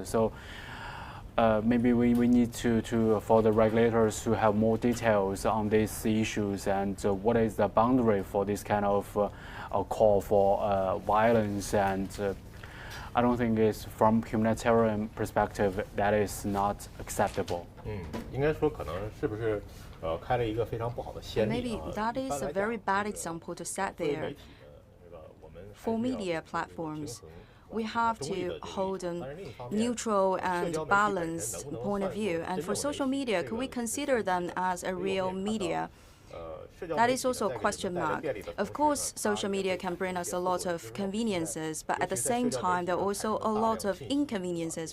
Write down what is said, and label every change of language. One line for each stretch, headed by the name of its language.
English: So maybe we need to for the regulators to have more details on these issues and what is the boundary for this kind of call for violence. And I don't think it's from humanitarian perspective that is not acceptable.
Chinese: 应该说可能是不是开了一个非常不好的先例
English: Maybe that is a very bad example to set there. For media platforms, we have to hold a neutral and balanced point of view. And for social media, could we consider them as a real media? That is also a question mark. Of course, social media can bring us a lot of conveniences, but at the same time, there are also a lot of inconveniences.